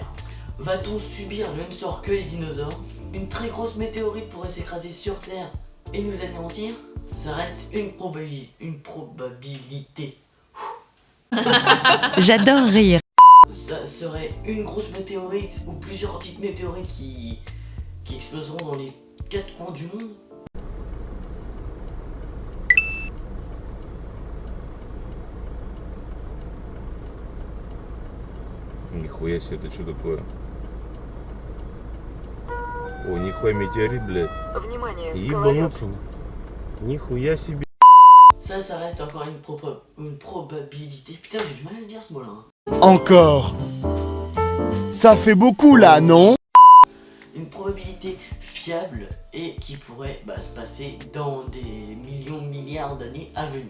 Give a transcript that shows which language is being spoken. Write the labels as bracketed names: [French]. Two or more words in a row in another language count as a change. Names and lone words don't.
[French] Va-t-on subir le même sort que les dinosaures? Une très grosse météorite pourrait s'écraser sur Terre et nous anéantir? Ça reste une probabilité. J'adore rire. Ça serait une grosse météorite ou plusieurs petites météorites qui exploseront dans les 4 coins du monde. [Russian] Нихуя себе, это что такое? О, нихуя метеорит, блядь. Внимание, Ебануться. Нихуя себе. [French] Ça reste encore une probabilité. Putain, j'ai du mal à le dire ce mot-là. Encore. Ça fait beaucoup là, non? Une probabilité fiable et qui pourrait se passer dans des millions, milliards d'années à venir.